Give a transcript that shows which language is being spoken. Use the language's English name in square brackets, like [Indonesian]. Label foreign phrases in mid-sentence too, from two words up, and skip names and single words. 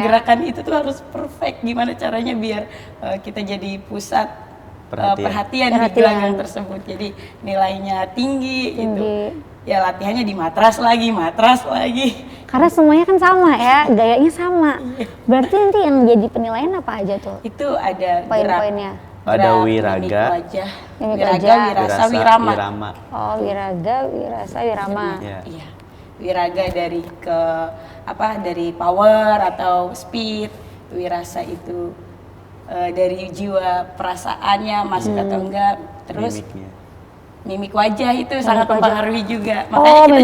[Indonesian] Gerakan itu tuh harus perfect. Gimana caranya biar kita jadi pusat perhatian di gelanggang tersebut. Jadi nilainya tinggi gitu. Ya latihannya dimatras lagi. Karena semuanya kan sama ya, gayanya sama. Berarti nanti yang jadi penilaian apa aja tuh? Itu ada Poin-poinnya. Ada wiraga, Mimik Wiraga, wajah. wirasa, wirama. Oh, wiraga, wirasa, wirama. Iya. Iya. Wiraga dari power atau speed. Wirasa itu dari jiwa perasaannya masuk atau enggak. Terus Mimiknya. mimik wajah itu sangat wajah. mempengaruhi juga. Makanya kita